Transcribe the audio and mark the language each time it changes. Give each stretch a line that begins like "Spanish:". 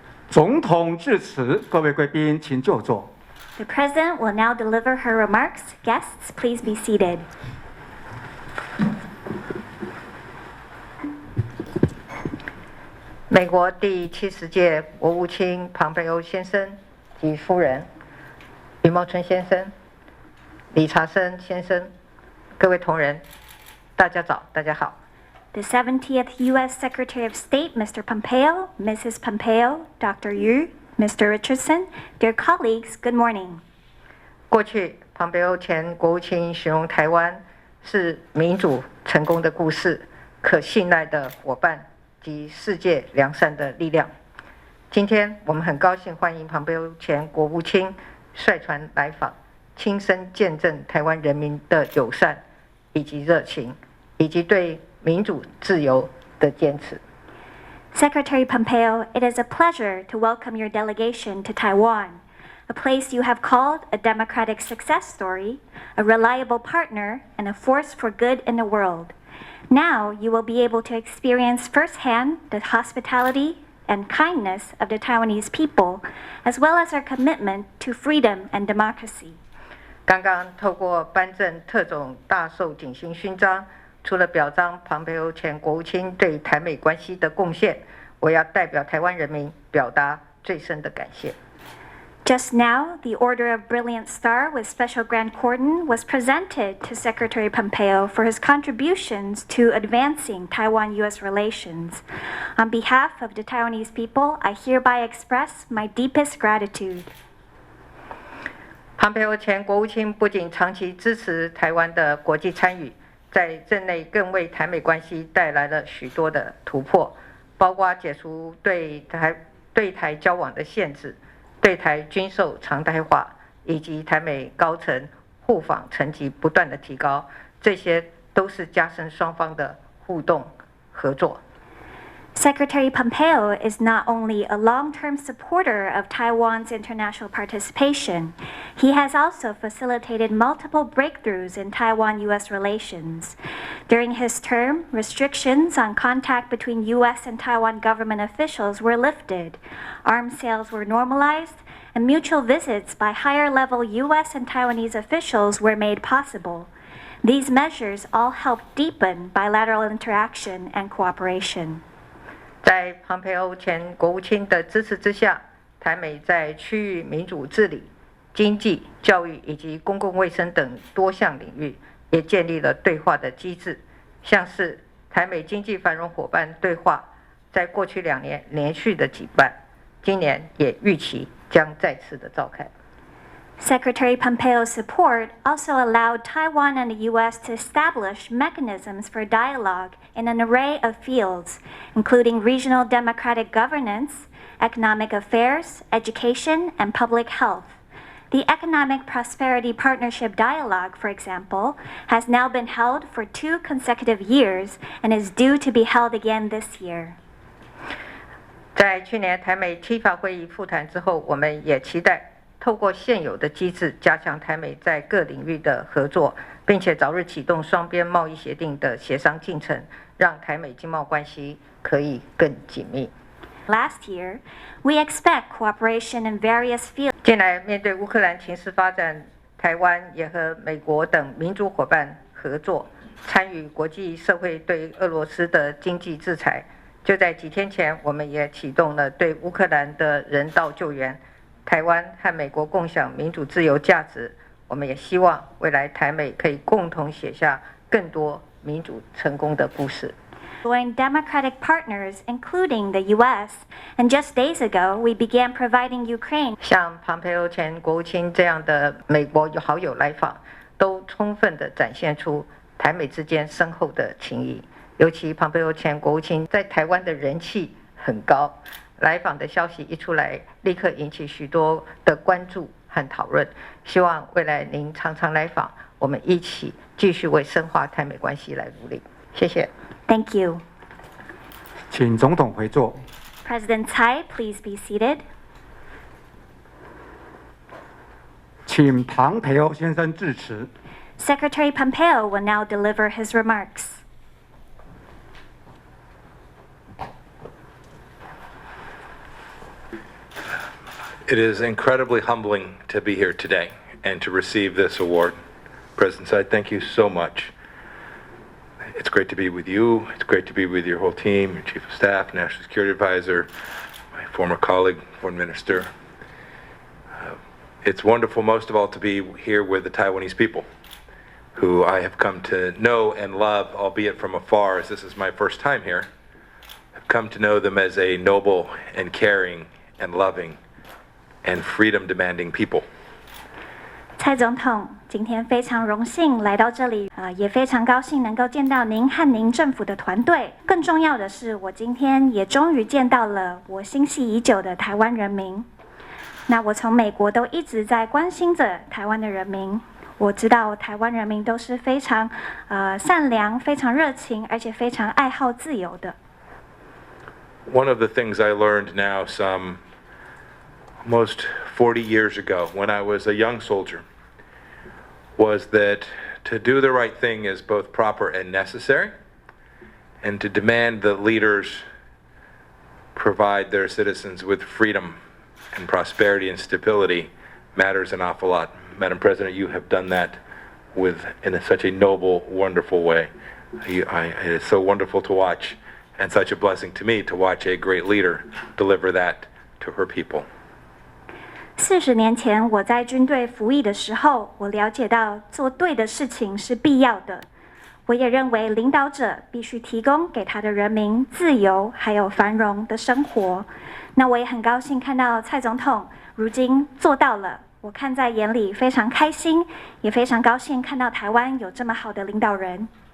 Chinese: 总统致辞，各位贵宾请就座。
English: The President will now deliver her remarks. Guests, please be seated.
Chinese: 美国第70届国务卿庞培欧先生及夫人、李茂春先生、理查森先生，各位同仁，大家早，大家好。
English: The 70th U.S. Secretary of State, Mr. Pompeo, Mrs. Pompeo, Dr. Yu, Mr. Richardson, dear colleagues, good morning.
Chinese: 过去，庞培欧前国务卿形容台湾是民主成功的故事，可信赖的伙伴，及世界良善的力量。今天我们很高兴欢迎庞培欧前国务卿率团来访，亲身见证台湾人民的友善以及热情，以及对民主自由的坚持。
English: Secretary Pompeo, it is a pleasure to welcome your delegation to Taiwan, a place you have called a democratic success story, a reliable partner, and a force for good in the world. Now you will be able to experience firsthand the hospitality and kindness of the Taiwanese people, as well as our commitment to freedom and democracy.
Chinese: 刚刚透过颁证特种大綬景星勋章，除了表彰庞培欧前国务卿对台美关系的贡献，我要代表台湾人民表达最深的感谢。
English: Just now, the Order of Brilliant Star with Special Grand Cordon was presented to Secretary Pompeo for his contributions to advancing Taiwan-U.S. relations. On behalf of the Taiwanese people, I hereby express my deepest gratitude.
Chinese: 庞培欧前国务卿不仅长期支持台湾的国际参与，在任内更为台美关系带来了许多的突破，包括解除对台交往的限制，对台军售常态化，以及台美高层互访层级不断的提高，这些都是加深双方的互动合作。
English: Secretary Pompeo is not only a long-term supporter of Taiwan's international participation, he has also facilitated multiple breakthroughs in Taiwan-U.S. relations. During his term, restrictions on contact between U.S. and Taiwan government officials were lifted, arms sales were normalized, and mutual visits by higher-level U.S. and Taiwanese officials were made possible. These measures all helped deepen bilateral interaction and cooperation.
Chinese: 在庞培欧前国务卿的支持之下，台美在区域民主治理、经济、教育以及公共卫生等多项领域也建立了对话的机制，像是台美经济繁荣伙伴对话，在过去2年连续的举办，今年也预期将再次的召开。
English: Secretary Pompeo's support also allowed Taiwan and the U.S. to establish mechanisms for dialogue in an array of fields, including regional democratic governance, economic affairs, education, and public health. The Economic Prosperity Partnership Dialogue, for example, has now been held for 2 consecutive years and is due to be held again this year.
Chinese: 在去年台美7法会议复谈之后，我们也期待透过现有的机制，加强台美在各领域的合作，并且早日启动双边贸易协定的协商进程，让台美经贸关系可以更紧密。
English: Last year, we expect cooperation in various fields.
Chinese: 近来面对乌克兰情势发展，台湾也和美国等民主伙伴合作，参与国际社会对俄罗斯的经济制裁。就在几天前，我们也启动了对乌克兰的人道救援。台湾和美国共享民主自由价值，我们也希望未来台美可以共同写下更多民主成功的故事。
English: Join democratic partners, including the U.S., and just days ago, we began providing Ukraine.
Chinese: 像庞培欧前国务卿这样的美国好友来访，都充分地展现出台美之间深厚的情谊。尤其庞培欧前国务卿在台湾的人气很高。来访的消息一出来，立刻引起许多的关注和讨论。希望未来您常常来访，我们一起继续为深化台美关系来努力。谢谢。
English: Thank you.
Chinese: 请总统回座。
English: President Tsai, please be seated.
Chinese: 请庞培欧先生致辞。
English: Secretary Pompeo will now deliver his remarks. It is incredibly humbling to be here today and to receive this award. President Tsai, thank you so much. It's great to be with you. It's great to be with your whole team, your Chief of Staff, National Security Advisor, my former colleague, Foreign Minister. It's wonderful, most of all, to be here with the Taiwanese people, who I have come to know and love, albeit from afar, as this is my first time here. I've come to know them as a noble and caring and loving and freedom-demanding people.
Chinese: 蔡总统，今天非常荣幸来到这里，也非常高兴能够见到您和您政府的团队。更重要的是，我今天也终于见到了我心系已久的台湾人民。那我从美国都一直在关心着台湾的人民。我知道台湾人民都是非常善良、非常热情，而且非常爱好自由的。
English: One of the things I learned now some almost 40 years ago when I was a young soldier was that to do the right thing is both proper and necessary, and to demand that leaders provide their citizens with freedom and prosperity and stability matters an awful lot. Madam President, you have done that in such a noble, wonderful way. It is so wonderful to watch, and such a blessing to me to watch a great leader deliver that to her people.
Chinese: 40年前，我在军队服役的时候，我了解到做对的事情是必要的。我也认为领导者必须提供给他的人民自由还有繁荣的生活。那我也很高兴看到蔡总统如今做到了，我看在眼里，非常开心，也非常高兴看到台湾有这么好的领导人。